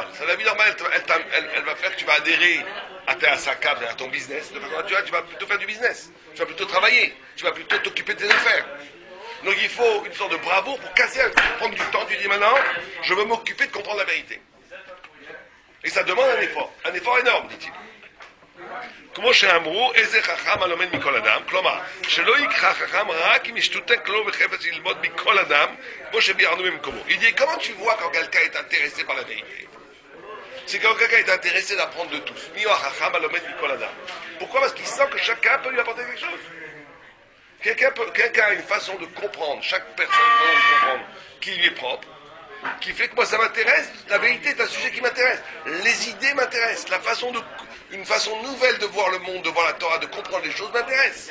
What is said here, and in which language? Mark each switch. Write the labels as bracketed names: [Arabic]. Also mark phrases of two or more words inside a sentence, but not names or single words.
[French] La vie normale, elle va faire que tu vas adhérer à ton business. Tu vas plutôt faire du business. Tu vas plutôt travailler. Tu vas plutôt t'occuper de tes affaires. Donc il faut une sorte de bravoure pour casser, prendre du temps. Tu dis maintenant, je veux m'occuper de comprendre la vérité. Et ça demande un effort énorme, dit-il. [Hebrew] כמו שאמרו, איזה חכם הלומד מכל אדם, כלומר, שלא יקרא חכם רק אם ישתותק לו וחפץ ללמוד מכל אדם, כמו שביארנו במקומו. [French] Il dit, comment tu vois quand quelqu'un est intéressé par la vérité? C'est quand quelqu'un est intéressé d'apprendre de tous. [Hebrew] איזהו חכם הלומד מכל אדם. [French] Pourquoi? Parce qu'il sent que chacun peut lui apporter quelque chose. Quelqu'un a une façon de comprendre, chaque personne a une façon de comprendre qui lui est propre, qui fait que moi ça m'intéresse, la vérité est un sujet qui m'intéresse, les idées m'intéressent, une façon nouvelle de voir le monde, de voir la Torah, de comprendre les choses m'intéresse.